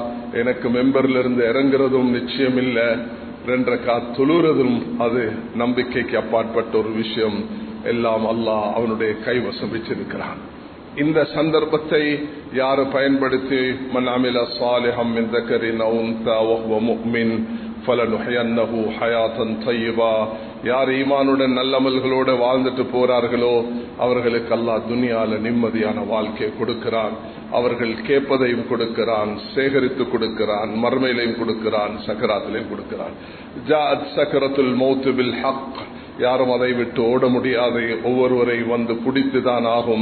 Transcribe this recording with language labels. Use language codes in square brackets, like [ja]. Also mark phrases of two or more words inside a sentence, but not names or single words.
[ta] எனக்கு மெம்பர்ல இருந்து இறங்குறதும் நிச்சயம் இல்ல, 2 ரக்காத் தொழுறதும் அது நம்பிக்கைக்கு அப்பாற்பட்ட ஒரு விஷயம். எல்லாம் அல்லாஹ் அவனுடைய கைவசம் வச்சிருக்கிறான். இந்த சந்தர்ப்பத்தை யாரு பயன்படுத்தி [ar] من عمل صالحا من ذكرٍ أو أنثى وهو مؤمن فلنحيينه حياة طيبة, [ta] யார் ஈமானுடன் நல்லமல்களோடு வாழ்ந்துட்டு போறார்களோ அவர்களுக்கு அல்லாஹ் துனியால நிம்மதியான வாழ்க்கையை கொடுக்கிறான். அவர்கள் கேட்பதையும் கொடுக்கிறான், சேகரித்து கொடுக்கிறான், மர்மையிலையும் கொடுக்கிறான், சக்கராத்திலையும் கொடுக்கிறான். [ar] جاءت سكرة الموت بالحق, [ta] யாரும் அதை விட்டு ஓட முடியாது, ஒவ்வொருவரை வந்து பிடித்துதான் ஆகும்.